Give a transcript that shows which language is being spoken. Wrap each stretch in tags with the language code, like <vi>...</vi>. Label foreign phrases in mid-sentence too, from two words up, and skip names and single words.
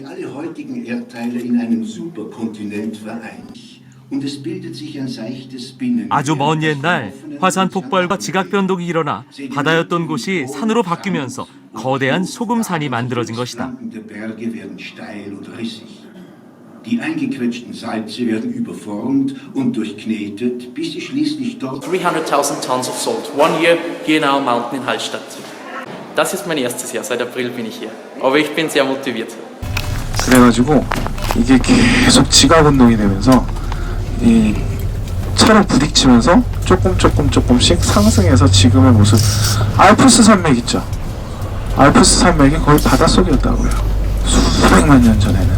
<ko>아주 먼 옛날 화산 폭발과 지각 변동이 일어나 바다였던 곳이 산으로 바뀌면서 거대한 소금산이 만들어진 것이다.</ko> <en>300.000 tons of salt. 1 year here in our mountain in Hallstatt.</en> <de>Das ist mein erstes Jahr. Seit April bin ich hier. Aber ich bin sehr motiviert.</de> <ko>그래가지고 이게 계속 지각 운동이 되면서 이 차로 부딪히면서 조금씩 상승해서 지금의 모습. 알프스 산맥 있죠? 알프스 산맥이 거의 바닷속이었다고요. 수백만 년 전에는.</ko>